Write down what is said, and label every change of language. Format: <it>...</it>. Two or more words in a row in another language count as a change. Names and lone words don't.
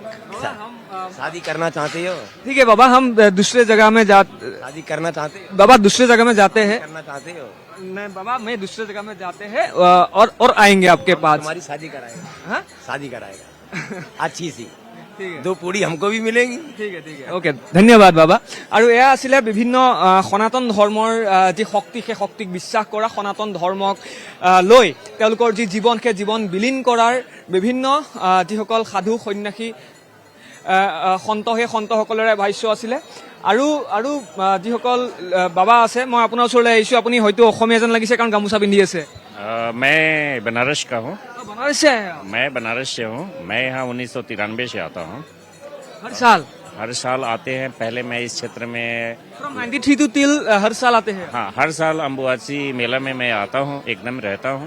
<hi>शादी करना चाहते हो? ठीक है बाबा, हम दूसरे जगह में शादी करना चाहते हो? बाबा दूसरे जगह में जाते हैं। करना चाहते हो? नहीं बाबा, मैं दूसरे जगह में जाते हैं और आएंगे आपके पास। हमारी शादी कराएगा। हाँ? शादी कराएगा अच्छी सी। ठीक है, 2 पूड़ी हमको भी मिलेंगी।</hi> <as>ঠিক আছে, ওকে, ধন্যবাদ বাবা। আৰু এয়া আছিলে বিভিন্ন সনাতন ধৰ্মৰ যি শক্তি, সেই শক্তিক বিশ্বাস কৰা, সনাতন ধৰ্মক লৈ তেওঁলোকৰ যি জীৱন, সেই জীৱন বিলীন কৰাৰ বিভিন্ন যিসকল সাধু সন্ন্যাসী সন্ত, সেই সন্তসকলৰে ভাষ্য আছিলে। আৰু আৰু যিসকল বাবা আছে, মই আপোনাৰ ওচৰলৈ আহিছোঁ। আপুনি হয়তো অসমীয়া যেন লাগিছে কাৰণ গামোচা পিন্ধি আছে।</as> <hi>मैं बनारस का हूँ। बनारस से आए आप? मैं बनारस से हूँ। मैं यहाँ 1993 से आता हूँ। हर साल आते हैं। पहले मैं इस क्षेत्र में</hi> <en>from 93 to till</en> <hi>हर साल आते हैं? हाँ, हर साल अम्बुबासी मेला में मैं आता हूँ, एकदम रहता हूँ।</hi>